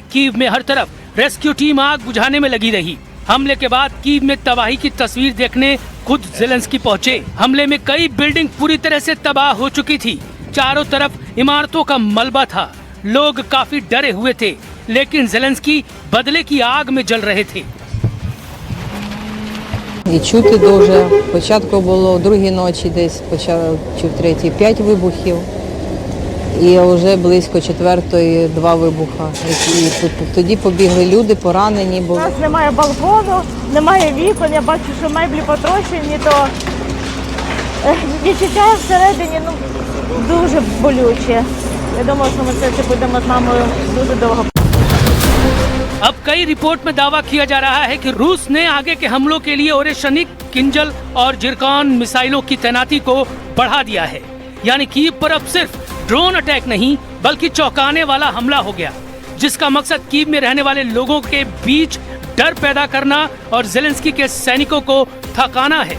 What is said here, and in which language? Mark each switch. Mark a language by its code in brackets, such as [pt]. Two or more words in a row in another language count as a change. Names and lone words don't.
[hi] कीव में हर तरफ रेस्क्यू टीम आग बुझाने में लगी रही। हमले के बाद कीव में तबाही की तस्वीर देखने खुद ज़ेलेंस्की पहुंचे। हमले में कई बिल्डिंग पूरी तरह से तबाह हो चुकी थी। चारों तरफ इमारतों का मलबा था। लोग काफी डरे हुए थे, लेकिन ज़ेलेंस्की बदले की आग में जल रहे थे। [uk] І чути дуже. Спочатку було о 2-й ночі десь, чи в 3-й 5 вибухів. І вже близько 4-ї 2 вибуха. І тоді побігли люди, поранені У були. нас немає балкону, немає вікон, я бачу, що меблі потрощені, то Відчуття всередині, дуже болюче. Я думаю, що ми це будемо з мамою дуже довго. [hi] अब कई रिपोर्ट में दावा किया जा रहा है कि रूस ने आगे के हमलों के लिए ओरेशनिक, किंजल और जिरकॉन मिसाइलों की तैनाती को बढ़ा दिया है। यानी कीव पर अब सिर्फ ड्रोन अटैक नहीं बल्कि चौंकाने वाला हमला हो गया, जिसका मकसद कीव में रहने वाले लोगों के बीच डर पैदा करना और ज़ेलेंस्की के सैनिकों को थकाना है।